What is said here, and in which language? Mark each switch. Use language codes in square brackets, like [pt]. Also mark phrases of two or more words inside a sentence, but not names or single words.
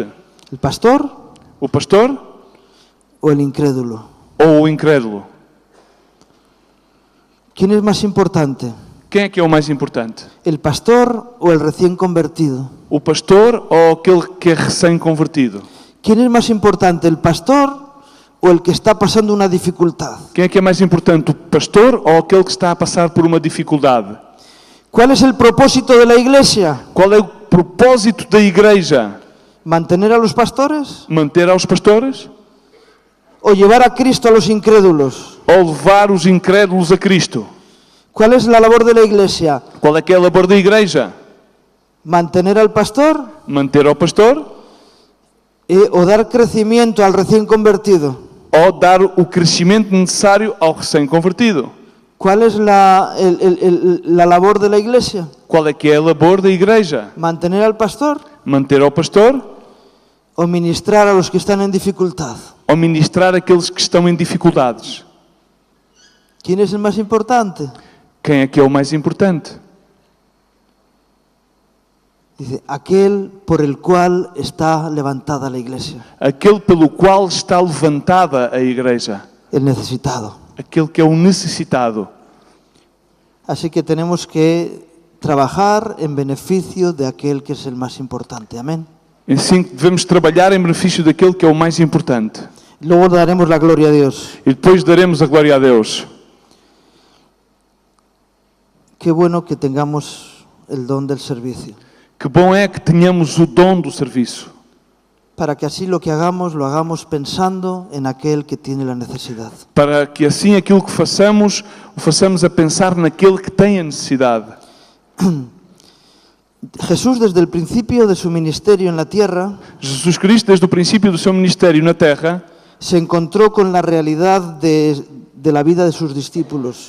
[es] ¿El pastor [pt] O pastor [es] o el incrédulo? [pt] ou o incrédulo? [es] ¿Quién es más importante? [pt] Quem é que é o mais importante? [es] ¿El pastor o el recién convertido? [pt] O pastor ou aquele que é recém-convertido? [es] ¿Quién es más importante, el pastor o el que está pasando una dificultad? [pt] Quem é que é mais importante, o pastor ou aquele que está a passar por uma dificuldade? [es] ¿Cuál es el propósito de la iglesia? [pt] Qual é o propósito da igreja? [es] ¿Mantener a los pastores [pt] Manter aos pastores [es] o llevar a Cristo a los incrédulos? [pt] ou levar os incrédulos a Cristo? [es] ¿Cuál es la labor de la iglesia? [pt] Qual é que é a labor da igreja? [es] ¿Mantener al pastor [pt] Manter ao pastor [es] o dar crecimiento al recién convertido? [pt] ou dar o crescimento necessário ao recém-convertido? [es] ¿Cuál es la labor de la iglesia? [pt] Qual é que é a labor da igreja? [es] ¿Mantener al pastor [pt] Manter ao pastor [es] o ministrar a los que están en dificultad? [pt] ou ministrar aqueles que estão em dificuldades? [es] ¿Quién es el más importante? [pt] Quem é que é o mais importante? [es] Dice, aquel por el cual está levantada la iglesia, [pt] Aquele pelo qual está levantada a igreja. [es] el necesitado. [pt] Aquele que é o necessitado. [es] Así que tenemos que trabajar en beneficio de aquel que es el más importante. Amén. [pt] Assim devemos trabalhar em benefício daquele que é o mais importante. [es] Luego daremos la gloria a Dios. [pt] E depois daremos a glória a Deus. [es] Qué bueno que tengamos el don del servicio, [pt] Que bom é que tenhamos o dom do serviço. [es] para que así lo que hagamos, lo hagamos pensando en aquel que tiene la necesidad. [pt] Para que assim aquilo que façamos, o façamos a pensar naquele que tem a necessidade. [es] Jesús, desde el principio de su ministerio en la tierra, [pt] Jesus Cristo, desde o princípio do seu ministério na terra, [es] se encontró con la realidad de de la vida de sus discípulos.